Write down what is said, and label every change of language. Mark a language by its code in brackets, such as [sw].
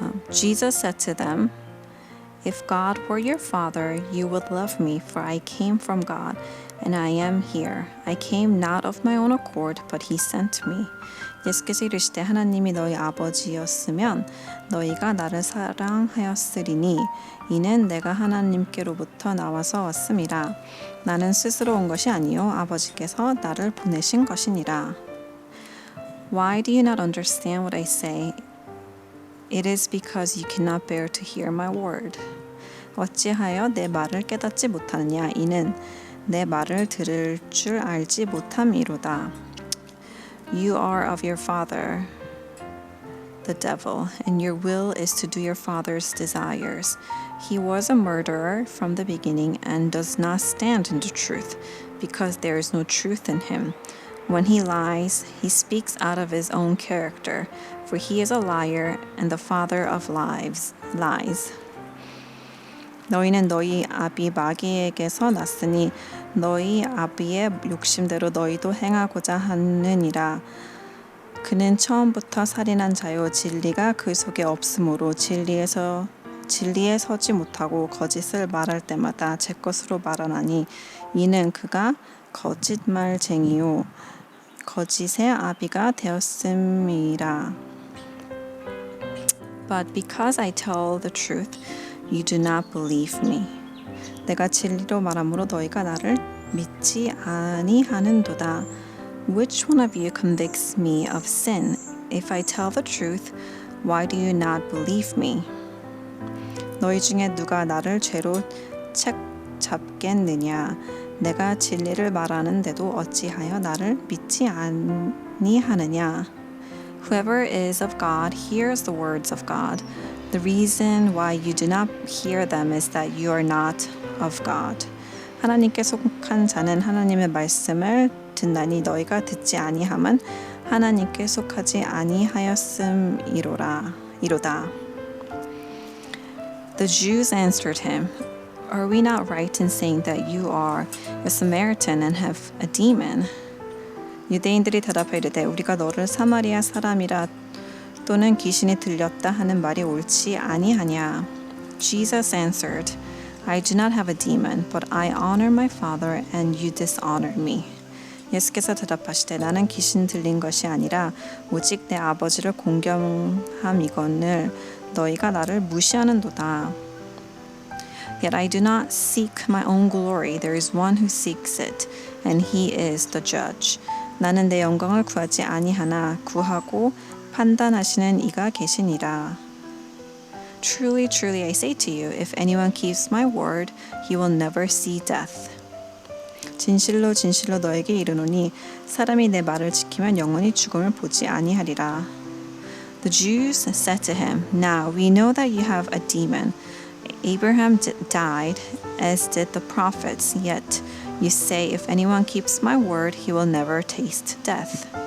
[en] Jesus said to them, If God were your father, you would love me, for I came from God, and I am here. I came not of my own accord, but he sent me. [ko] 예수께서 이르시되 하나님이 너희 아버지였으면 너희가 나를 사랑하였으리니 이는 내가 하나님께로부터 나와서 왔음이라. 나는 스스로 온 것이 아니요 아버지께서 나를 보내신 것이니라. [en] Why do you not understand what I say? It is because you cannot bear to hear my word. [ko] 어찌하여 내 말을 깨닫지 못하느냐? 이는 내 말을 들을 줄 알지 못함이로다. [en] You are of your father, the devil, and your will is to do your father's desires. He was a murderer from the beginning and does not stand in the truth, because there is no truth in him. When he lies, he speaks out of his own character, for he is a liar and the father of lies. [ko] 너희는 너희 아비 마귀에게서 났으니 너희 아비의 욕심대로 너희도 행하고자 하느니라. 그는 처음부터 살인한 자요 진리가 그 속에 없으므로 진리에 서지 못하고 거짓을 말할 때마다 제 것으로 말하나니 이는 그가 거짓말쟁이요 거짓의 아비가 되었음이라. [en] But because I tell the truth, you do not believe me. [ko] 내가 진리로 말함으로 너희가 나를 믿지 아니하는도다. [en] Which one of you convicts me of sin? If I tell the truth, why do you not believe me? [ko] 너희 중에 누가 나를 죄로 책 잡겠느냐? 내가 진리를 말하는데도 어찌하여 나를 믿지 아니하느냐? [en] Whoever is of God hears the words of God. The reason why you do not hear them is that you are not of God. [ko] 하나님께 속한 자는 하나님의 말씀을 듣나니 너희가 듣지 아니함은 하나님께 속하지 아니하였음이로다. [en] The Jews answered him, Are we not right in saying that you are a Samaritan and have a demon? [ko] 유대인들이 대답하여 이르되 우리가 너를 사마리아 사람이라 또는 귀신이 들렸다 하는 말이 옳지 아니하냐? [en] Jesus answered, I do not have a demon, but I honor my Father, and you dishonor me. [ko] 예수께서 대답하시되 나는 귀신 들린 것이 아니라 오직 내 아버지를 공경함이거늘 너희가 나를 무시하는도다. [en] Yet I do not seek my own glory. There is one who seeks it, and he is the judge. [ko] 나는 내 영광을 구하지 아니하나 구하고 판단하시는 이가 계시니라. [en] Truly, truly, I say to you, if anyone keeps my word, he will never see death. [ko] 진실로 진실로 너에게 이르노니 사람이 내 말을 지키면 영원히 죽음을 보지 아니하리라. [en] The Jews said to him, Now we know that you have a demon. Abraham died, as did the prophets, yet you say, if anyone keeps my word, he will never taste death.